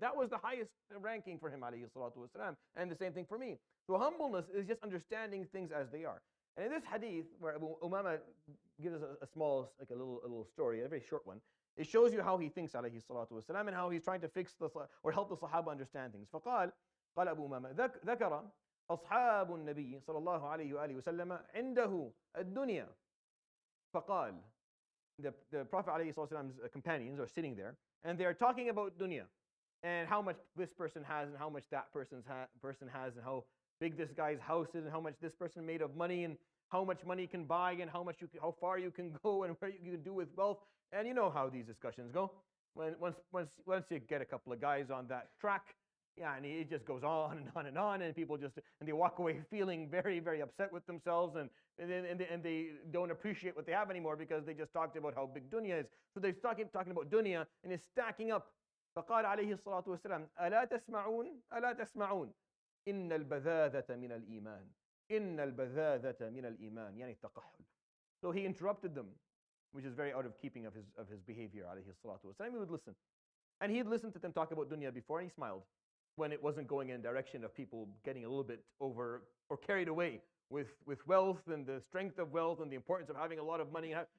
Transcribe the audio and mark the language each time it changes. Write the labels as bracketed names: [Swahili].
[English] That was the highest ranking for him, ﷺ, and the same thing for me. So humbleness is just understanding things as they are. And in this hadith, where Abu Umama gives us a small, like a little story, a very short one, it shows you how he thinks, ﷺ, and how he's trying to fix or help the Sahaba understand things. [Arabic] فقال أبو أمامة ذكر أصحاب النبي صلى الله عليه وآله وسلم عنده الدنيا. فقال, [English] the Prophet ﷺ's companions are sitting there, and they're talking about dunya, and how much this person has, and how much that person has, and how big this guy's house is, and how much this person made of money, and how much money can buy, and how far you can go, and what you can do with wealth. And you know how these discussions go. Once you get a couple of guys on that track, and it just goes on and on and on, and people they walk away feeling very, very upset with themselves, and they don't appreciate what they have anymore because they just talked about how big dunya is. So they're talking about dunya, and it's stacking up. [Arabic] فقال عليه الصلاة والسلام ألا تسمعون إن البذاذة من الإيمان إن البذاذة من الإيمان يعني التقحل. [English] So he interrupted them, which is very out of keeping of his behavior, alayhi salatu wasalam. He would listen. And he'd listened to them talk about dunya before, and he smiled when it wasn't going in the direction of people getting a little bit over or carried away with wealth and the strength of wealth and the importance of having a lot of money.